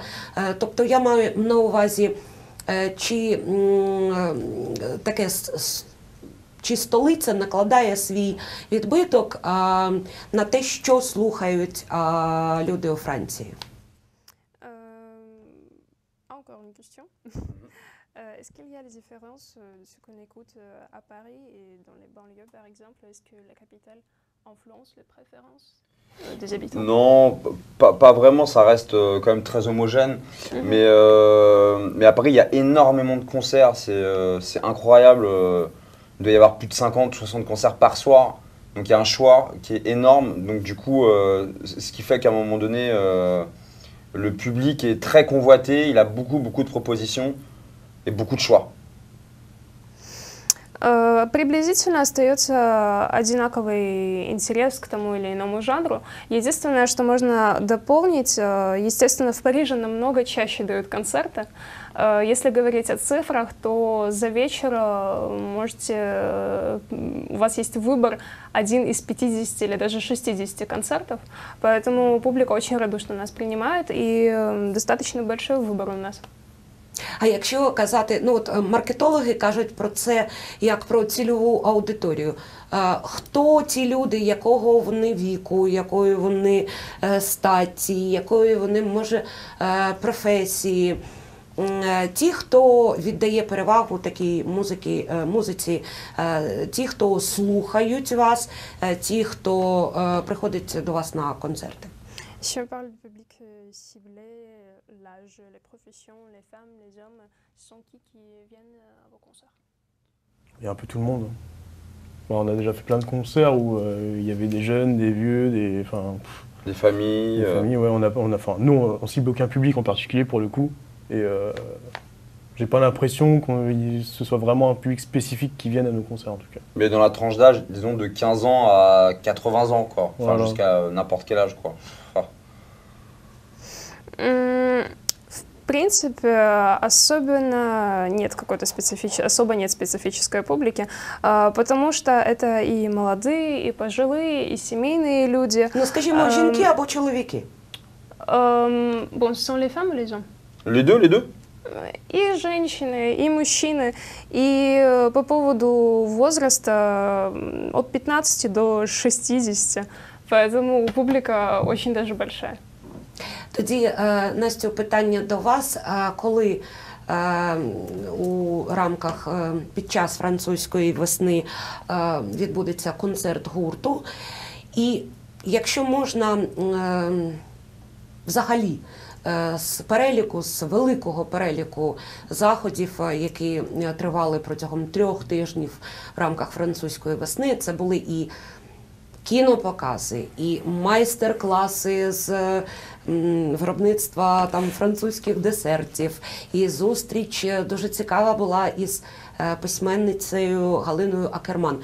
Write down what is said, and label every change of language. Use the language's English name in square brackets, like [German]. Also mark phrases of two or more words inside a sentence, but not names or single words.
[Ukrainian] Тобто я маю на увазі, чи столиця накладає свій відбиток на те, що слухають люди у Франції? [French] Encore une question. Est-ce qu'il y a des différences de ce qu'on écoute à Paris et dans les banlieues, par exemple? Est-ce que la capitale influence les préférences des habitants? Non, pas vraiment, ça reste quand même très homogène. Mais à Paris, il y a énormément de concerts, c'est incroyable. Il doit y avoir plus de 50, 60 concerts par soir. Donc il y a un choix qui est énorme. Donc du coup, ce qui fait qu'à un moment donné, le public est très convoité. Il a beaucoup de propositions et beaucoup de choix. [Russian] Приблизительно остается одинаковый интерес к тому или иному жанру. Единственное, что можно дополнить, естественно, в Париже намного чаще дают концерты. Если говорить о цифрах, то за вечер у вас есть выбор один из 50 или даже 60 концертов, поэтому публика очень радушно нас принимает и достаточно большой выбор у нас. [Ukrainian] А якщо казати, ну от маркетологи кажуть про це як про цільову аудиторію. Хто ті люди, якого вони віку, якої вони статі, якої вони, може, професії? Ті, хто віддає перевагу такій музиці, ті, хто слухають вас, ті, хто приходить до вас на концерти. [French] Si on parle du public ciblé, l'âge, les professions, les femmes, les hommes, ce sont qui viennent à vos concerts? Il y a un peu tout le monde. Bon, on a déjà fait plein de concerts où il y avait des jeunes, des vieux, des familles. Des familles, ouais, nous, on cible aucun public en particulier pour le coup. Et j'ai pas l'impression que ce soit vraiment un public spécifique qui vienne à nos concerts en tout cas. Mais dans la tranche d'âge, disons de 15 ans à 80 ans, quoi. Enfin, voilà. Jusqu'à n'importe quel âge, quoi. [Russian] В принципе, особенно нет какой-то особо нет специфической публики, потому что это и молодые, и пожилые, и семейные люди. [Ukrainian] Ну, скажімо, жінки або чоловіки? [French] Bon, ce sont les femmes ou les hommes? Les deux, les deux? [Russian] И женщины, и мужчины. И по поводу возраста от 15 до 60. Поэтому публика очень даже большая. [Ukrainian] Тоді, Настю, питання до вас. Коли у рамках під час французької весни відбудеться концерт гурту? І якщо можна взагалі з великого переліку заходів, які тривали протягом 3 тижнів в рамках французької весни, це були і кінопокази, і майстер-класи з виробництва там французьких десертів, і зустріч дуже цікава була із письменницею Галиною Акерман.